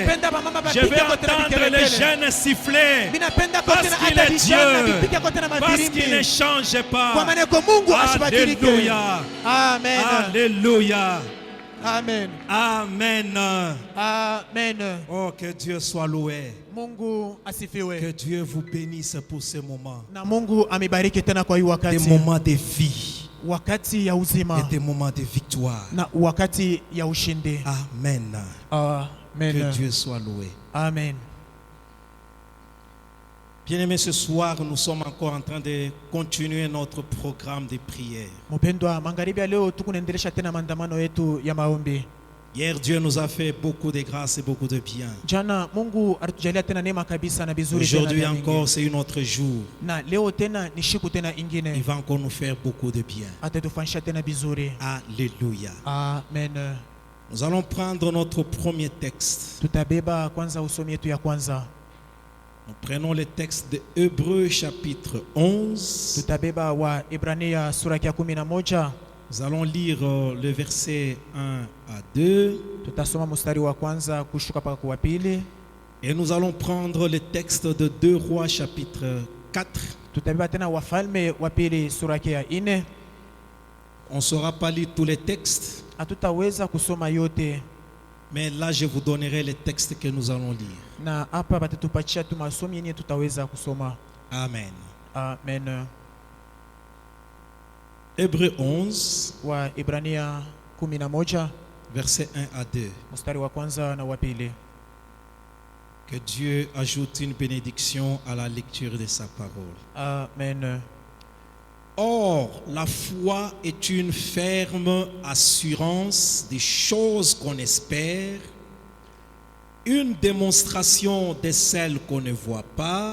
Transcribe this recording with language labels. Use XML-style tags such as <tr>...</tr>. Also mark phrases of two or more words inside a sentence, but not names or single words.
<fr>Je vais entendre les jeunes siffler. Parce qu'il est Dieu. Parce qu'il ne change pas. Alléluia. Amen. Alléluia. Amen. Amen. Amen. Oh, que Dieu soit loué.</fr> <sw>Mungu asifiwe.</sw> <fr>Que Dieu vous bénisse pour ce moment.</fr> <sw>Na Mungu amibariki tena kwa hii wakati.</sw> <fr>Des moments de vie.</fr> <sw>Wakati ya uzima.</sw> <fr>Et des moments de victoire.</fr> <sw>Na wakati ya ushindi. Amen. Amen.</sw> <fr>Que Dieu soit loué. Amen. Bien-aimés, ce soir, nous sommes encore en train de continuer notre programme de prière.</fr> <sw>Mpendwa, magharibi ya leo tukunaendelesha tena maandamano yetu ya maombi.</sw> <fr>Hier, Dieu nous a fait beaucoup de grâce et beaucoup de bien.</fr> <sw>Jana Mungu alitujalia tena neema kabisa na bizuri tena.</sw> <fr>Aujourd'hui encore, c'est un autre jour.</fr> <sw>Na leo tena ni siku tena ingine.</sw> <fr>Il va encore nous faire beaucoup de bien.</fr> <sw>Atatufanyisha tena bizuri.</sw> <fr>Alléluia. Amen. Nous allons prendre notre premier texte.</fr> <sw>Tutabeba kwanza usomi yetu ya kwanza.</sw> <fr>Nous prenons le texte de Hébreux chapitre 11.</fr> <sw>Tutabeba wa Ibrania sura ya 11.</sw> <fr>Nous allons lire le verset 1 à 2.</fr> <sw>Tutasoma mstari wa kwanza kushuka mpaka kwa pili.</sw> <fr>Et nous allons prendre le texte de 2 Rois chapitre 4.</fr> <sw>Tutabeba tena Wafalme wa pili sura ya 4.</sw> <fr>On ne saura pas lire tous les textes.</fr> <sw>Hatutaweza kusoma yote.</sw> <fr>Mais là, je vous donnerai les textes que nous allons lire.</fr> <sw>Na hapa batatupatia tu masomo yenye tutaweza kusoma. Amen. Amen.</sw> <fr>Hébreux 11,</fr> <sw>wa Ibrania 11,</sw> <fr>verset 1 à 2.</fr> <sw>mstari wa kwanza na wa pili.</sw> <fr>Que Dieu ajoute une bénédiction à la lecture de sa parole. Amen. Or, la foi est une ferme assurance des choses qu'on espère, une démonstration de celles qu'on ne voit pas.</fr>